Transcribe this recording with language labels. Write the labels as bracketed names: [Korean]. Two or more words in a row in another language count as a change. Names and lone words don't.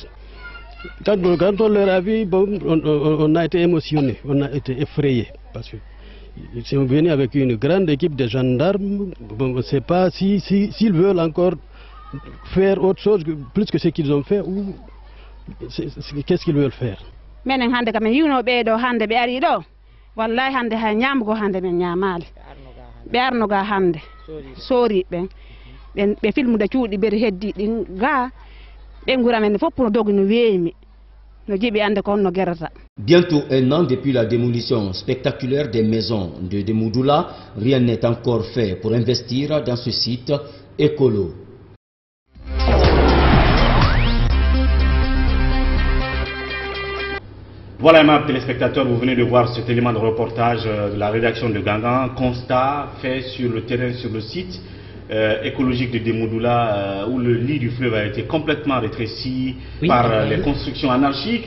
[French] Quand on leur a vu, bon, on a été émotionnés, on a été effrayés, parce qu'ils sont venus avec une grande équipe de gendarmes. Bon, on ne sait pas s'ils veulent encore faire autre chose, plus que ce qu'ils ont fait, ou qu'est-ce qu'ils veulent faire. [Fula] Menen hande kam yuno ɓeeɗo hande ɓe ari ɗo wallahi hande ha ñamgo hande men ñamali ɓe arnoga hande soori ɓen ɓe filmude cuuɗi ɓeɗe heddi ɗin ga ɓe gura men fof no dogi no weemi no jiiɓi ande ko no gerata. [French] Bientôt un an depuis la démolition spectaculaire des maisons de Demoudoula, rien n'est encore fait pour investir dans ce site écolo. Voilà, aimables téléspectateurs, vous venez de voir cet élément de reportage de la rédaction de Gangan, constat fait sur le terrain, sur le site écologique de Demoudoula, où le lit du fleuve a été complètement rétréci par les constructions anarchiques.